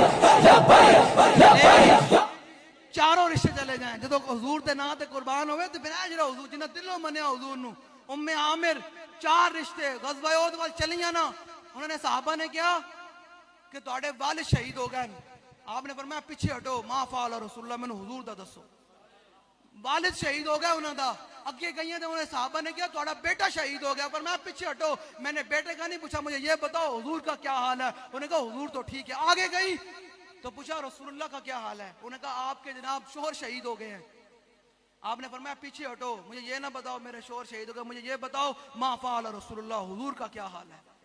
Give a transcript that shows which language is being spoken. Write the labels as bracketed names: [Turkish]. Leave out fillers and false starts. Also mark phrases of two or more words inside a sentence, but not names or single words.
[Punjabi] چاروں رشتے چلے جائیں, جدو حضور دے نا تے قربان ہوئے تو پھر جڑا حضور جنہ دلوں منیا حضور نو. ام عامر 4 رشتے غزوہ احد وال چلیاں نا, انہوں نے صحابہ نے کیا کہ تواڈے والد شہید ہو گئے. [Urdu] آپ نے فرمایا پیچھے ہٹو, [Arabic] ما فعل رسول اللہ, [Punjabi] مینوں حضور دا دسو. والد شہید ہو گیا انہاں دا, اگے گئیاں تے انہوں نے صحابہ نے کیا تواڈا بیٹا شہید ہو گیا. [Urdu] فرمایا پیچھے ہٹو, میں نے بیٹے کا نہیں پوچھا, مجھے یہ بتاؤ حضور کا کیا حال ہے. انہوں نے کہا حضور تو ٹھیک ہے. آگے گئی تو پوچھا رسول اللہ کا کیا حال ہے. انہوں نے کہا آپ کے جناب شوہر شہید ہو گئے ہیں. آپ نے فرمایا پیچھے ہٹو, مجھے یہ نہ بتاؤ میرے شوہر شہید ہو گئے, مجھے یہ بتاؤ [Arabic] ما فعل رسول اللہ, [Urdu] حضور کا کیا حال ہے.